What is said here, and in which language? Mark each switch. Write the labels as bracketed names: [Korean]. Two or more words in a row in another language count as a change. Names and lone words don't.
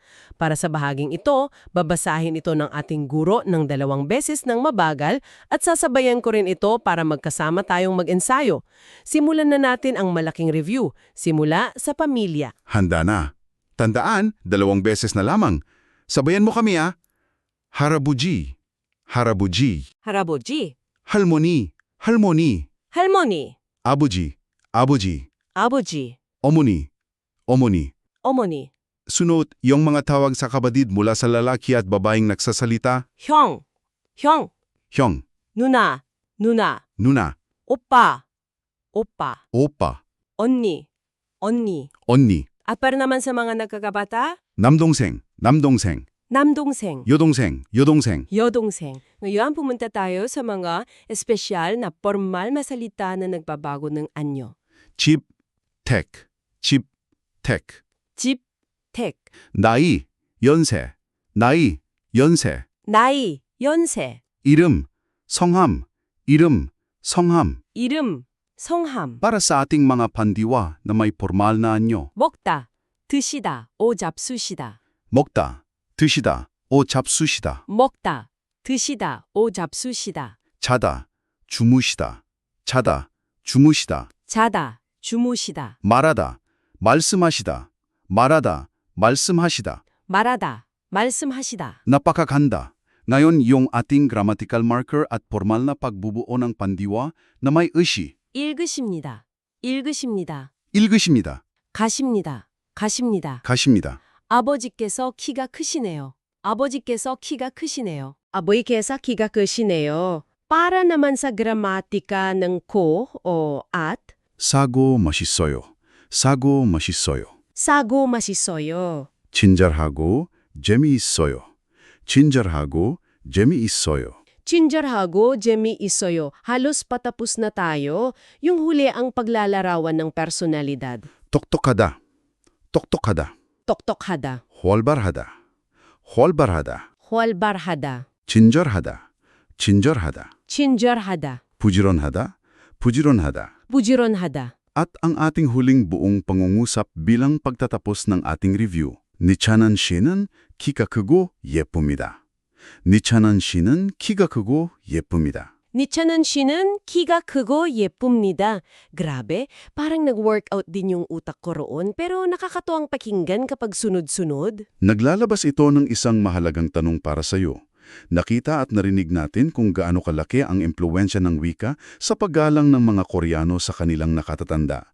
[Filipino] Para sa bahaging ito, babasahin ito ng ating guro ng 2 beses ng mabagal at sasabayan ko rin ito para magkasama tayong mag-ensayo. Simulan na natin ang malaking review, simula sa pamilya. Handa na. Tandaan, 2 beses na lamang. Sabayan mo kami [Korean] 할아버지. 할아버지. Haraboji. 할머니. 할머니. Halmoni. 아버지. 아버지. Aboji. 어머니. 어머니. Omoni. [Filipino] Sunod, yung mga tawag sa kapatid mula sa lalaki at babaeng nagsasalita, [Korean] 형. 형. Hyong, 누나. 누나. Nuna, 오빠. 오빠. Opa, 언니. 언니. Onni, [Filipino] At para naman sa mga nagkakabata, [Korean] 남동생, 남동생, 남동생. 여동생, 여동생, 여동생. [Filipino] Ngayon pumunta tayo sa mga espesyal na formal na salita na nagbabago ng anyo. [Korean] 집, 택, 집, 택, 집, 택, 나이, 연세, 나이, 연세, 나이, 연세, 이름, 성함, 이름, 성함. 이름, 성함, [Filipino] Para sa ating mga pandiwa na may formal na anyo, [Korean] 먹다, 드시다, 오잡수시다. 먹다, 드시다, 오 잡수시다, 먹다, 드시다, 오잡수시다. 자다, 주무시다, 자다, 주무시다, 자다, 주무시다. 말하다, 말씀하시다, 말하다, 말씀하시다, 말하다, 말씀하시다. [Filipino] napakaganda. Ngayon yung ating grammatical marker at formal na pagbubuo ng pandiwa na may ushi. [Korean] 읽으십니다. 읽으십니다. 읽으십니다. 가십니다. 가십니다. 가십니다. 아버지께서 키가 크시네요. 아버지께서 키가 크시네요. 아버지께서 키가 크시네요. [Filipino] Para naman sa gramatika ng ko o at, [Korean] 사고 맛있어요. 사고 맛있어요. 사고 맛있어요. 친절하고 재미있어요. 친절하고 재미있어요. 친절하고, 재미 있어요. [Filipino] Halos patapos na tayo. Yung huli ang paglalarawan ng personalidad. [Korean] 똑똑하다. 똑똑하다. Toktokhada. 활발하다. 활발하다. Hualbarhada. 친절하다. 친절하다. Chinjarhada. 부지런하다. 부지런하다. Bujironhada. [Filipino] At ang ating huling buong pangungusap bilang pagtatapos ng ating review. [Korean] 니찬한 씨는 키가 크고 예쁩니다. 니찬한 씨는 키가 크고 예쁩니다. Nichanan 씨는 kiga 크고 예쁩니다. [Filipino] Grabe, parang nag-workout din yung utak ko roon pero nakakatuwang pakinggan kapag sunod-sunod. Naglalabas ito ng isang mahalagang tanong para sa iyo. Nakita at narinig natin kung gaano kalaki ang impluwensya ng wika sa paggalang ng mga Koreano sa kanilang nakatatanda.